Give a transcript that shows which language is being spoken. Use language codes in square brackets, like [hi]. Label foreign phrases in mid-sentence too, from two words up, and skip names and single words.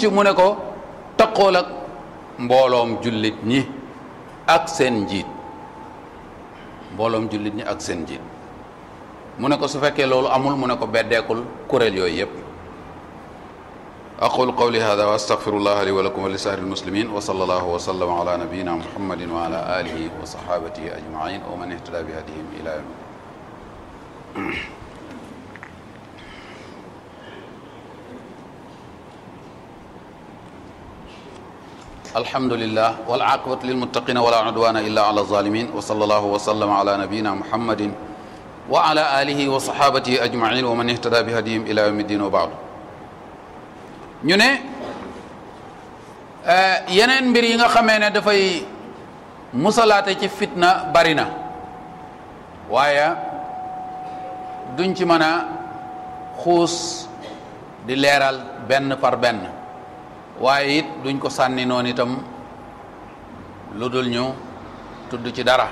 [wo] mu ne ko taqool ak mbooloom jullit ñi ak seen njiit, mbooloom jullit ñi ak seen njiit. mu ne ko su fekkee loolu amul mu ne ko beddeekul kuréel yooyu yépp. [ar] أقول قولي هذا وأستغفر الله لي ولكم ولسائر المسلمين وصلى الله وسلم على نبينا محمد وعلى آله وصحابته أجمعين ومن اهتدى بهديهم إلى يوم. الحمد لله والعاقبة للمتقين ولا عدوان إلا على الظالمين وصلى الله وسلم على نبينا محمد وعلى آله وصحابته أجمعين ومن اهتدى بهديهم إلى يوم الدين وبعد. [wo] ñu ne yeneen mbir yi nga xamee ne dafay musalaate ci fitna bari na waaye duñ ci mën a xuus di leeral benn par benn waaye it duñ ko sànni noonu itam lu dul ñu tudd ci dara.